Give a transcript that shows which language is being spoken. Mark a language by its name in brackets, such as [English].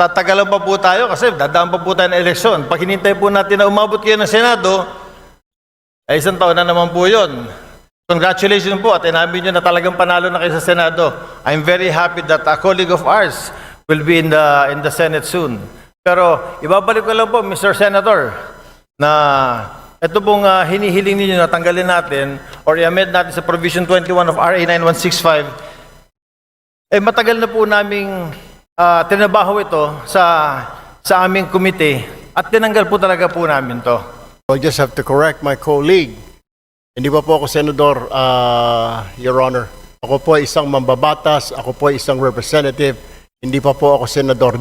[Filipino] tatagalan pa po tayo kasi dadaan pa po tayo ng eleksyon. Pag hinintay po natin na umabot kayo ng Senado, ay isang taon na naman po yun. Congratulations po at inamin nyo na talagang panalo na kayo sa Senado. [English] I'm very happy that a colleague of ours will be in the Senate soon. [Filipino] Pero ibabalik ko lang po, Mr. Senator, na ito pong hinihiling ninyo na tanggalin natin or i-amend natin sa Provision 21 of RA 9165, matagal na po naming tinabaho ito sa aming komite at tinanggal po talaga po namin to. [English] I just have to correct my colleague. [Filipino] Hindi pa po ako senador, Your Honor. Ako po ay isang mambabatas, ako po ay isang representative, hindi pa po ako senador.